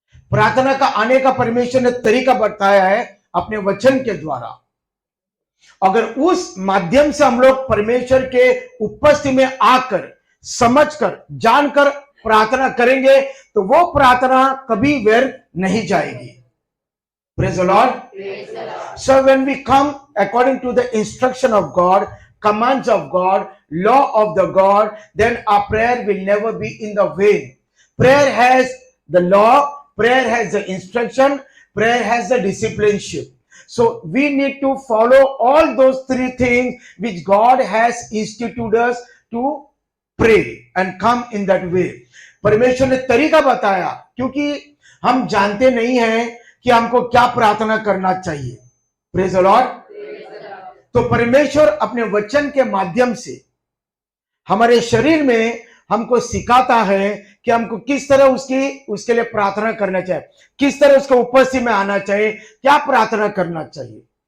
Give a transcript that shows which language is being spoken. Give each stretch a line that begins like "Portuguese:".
Hindi: प्रार्थना का आने का परमेश्वर ने तरीका बताया है अपने वचन के द्वारा। अगर उस माध्यम से हम लोग परमेश्वर के उपस्थिति में आकर, समझकर, जानकर प्रार्थना करेंगे तो वो प्रार्थना कभी व्यर्थ नहीं जाएगी।
English: Praise the Lord. So when we come according to the instruction of God, commands of God, law of the God, then our prayer will never be in the vain. Prayer has the law, prayer has the instruction, prayer has the discipleship. So we need to follow all those three things which God has instituted us to pray and come in that way.
Hindi: परमेश्वर ने तरीका बताया क्योंकि हम जानते नहीं हैं कि हमको क्या प्रार्थना करना चाहिए।
English: Praise the Lord.
Hindi: तो परमेश्वर अपने वचन के माध्यम से हमारे शरीर में हमको सिखाता है कि हमको किस तरह उसके लिए प्रार्थना करना चाहिए, किस तरह उसके उपस्थिति में आना चाहिए, क्या प्रार्थना करना चाहिए।